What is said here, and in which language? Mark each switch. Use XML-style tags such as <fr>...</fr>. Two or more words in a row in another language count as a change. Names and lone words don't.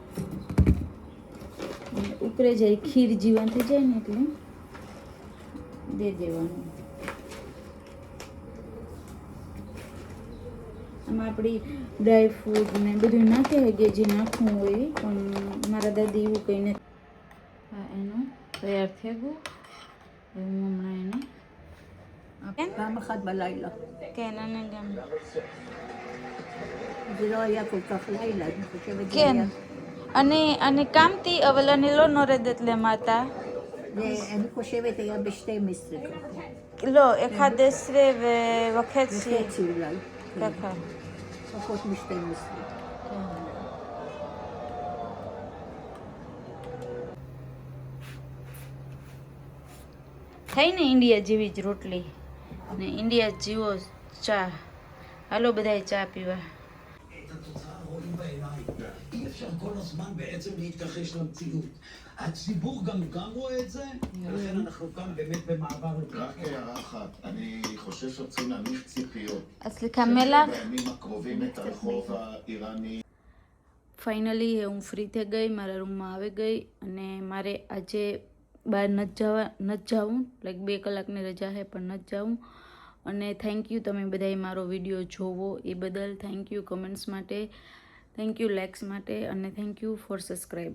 <gu>ઉકળે જાય, ખીર જીવન થઈ જાય ને એટલે દે દેવાનું. એમાં આપણી ડ્રાય ફ્રૂટ ને બધું નાખે કે જે નાખવું હોય એ. પણ મારા દાદી એવું કંઈ નથી. હા, એનું તૈયાર થઈ ગયું. હું હમણાં એને</gu> <he>פעם אחת בלילה. כן, אני גם. זה לא היה כל כך לילה, אני חושבת זה כן. היה... אני קמתי, אבל אני לא נורדת למטה. אני חושבת היה ב-12 ככה. לא, 11 וחצי. וחצי אולי. כן. ככה. פחות מ-12.</he> <gu>થઈ ને ઇન્ડિયા જેવી જ રોટલી ને ઇન્ડિયા જેવો ચા. હાલો બધાય ચા પીવા.</gu> <he>את התוצאה רואים בעיניים. אי אפשר כל הזמן בעצם להתכחש למציאות. הציבור גם רואה את זה, ולכן אנחנו כאן באמת במעבר רק הערה אחת, אני חושב שרוצים להניח ציפיות. અસલિકા મેલા בימים הקרובים את הרחוב האיראני.</he> <gu>ફાઇનલી હું ફ્રી થઈ ગઈ, મારા રૂમમાં આવી ગઈ અને મારે આજે બહાર નથી જવું. લાઈક 2 કલાકની રજા છે પણ નથી જવું. અને</gu> <en>thank you</en> <gu>તમે બધાએ મારો વિડીયો જોવો એ બદલ.</gu> <en>thank you comments</en> <gu>માટે,</gu> <en>thank you likes</en> <gu>માટે અને</gu> <en>thank you for subscribe.</en>